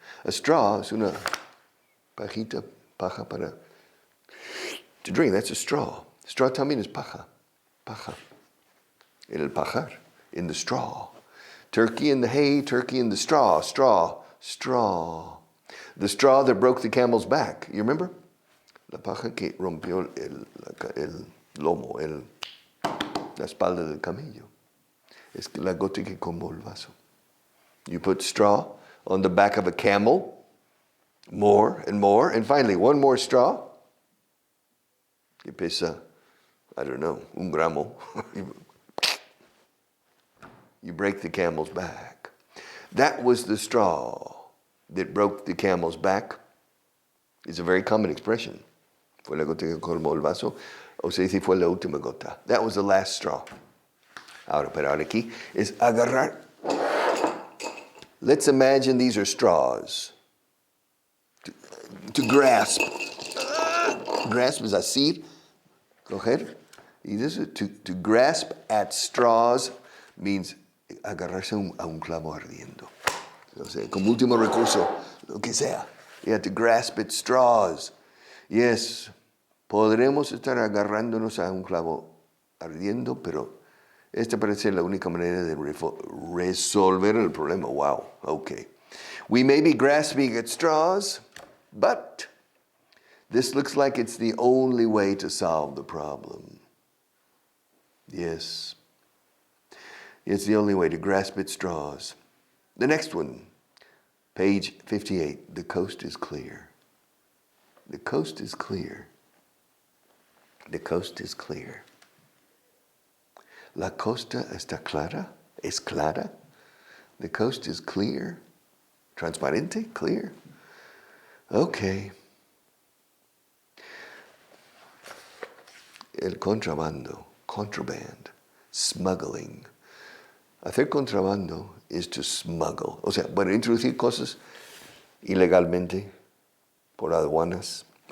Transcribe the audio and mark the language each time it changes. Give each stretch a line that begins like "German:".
English: A straw
Spanish: es una paja para
English: to drink. That's a straw.
Spanish: Straw también es paja. Paja. En el pajar.
English: In the straw. Turkey in the hay, turkey in the straw. Straw. Straw. The straw that broke the camel's back. You remember?
Spanish: La paja que rompió el lomo, la espalda del camello. Es la gota que colmó el vaso.
English: You put straw on the back of a camel, more, and finally one more straw.
Spanish: Que pesa,
English: I don't know,
Spanish: un gramo.
English: You break the camel's back. That was the straw that broke the camel's back. It's a very common expression.
Spanish: Fue la gota que colmó el vaso, o se dice fue la última gota.
English: That was the last straw.
Spanish: Pero ahora aquí es agarrar.
English: Let's imagine these are straws. To grasp. Grasp is
Spanish: asir, coger.
English: Y this is to grasp at straws means
Spanish: agarrarse a un clavo ardiendo. O sea, como último recurso, lo que sea.
English: You have to grasp at straws.
Spanish: Yes, podremos estar agarrándonos a un clavo ardiendo, pero esta parece la única manera de resolver el problema.
English: Wow, okay. We may be grasping at straws, but this looks like it's the only way to solve the problem. Yes, it's the only way to grasp at straws. The next one, page 58, the coast is clear. The coast is clear. The coast is clear.
Spanish: La costa está clara. Es clara.
English: The coast is clear. Transparente, clear. Okay.
Spanish: El contrabando, contraband, smuggling. Hacer contrabando
English: is to smuggle.
Spanish: O sea, bueno, introducir cosas ilegalmente por aduanas.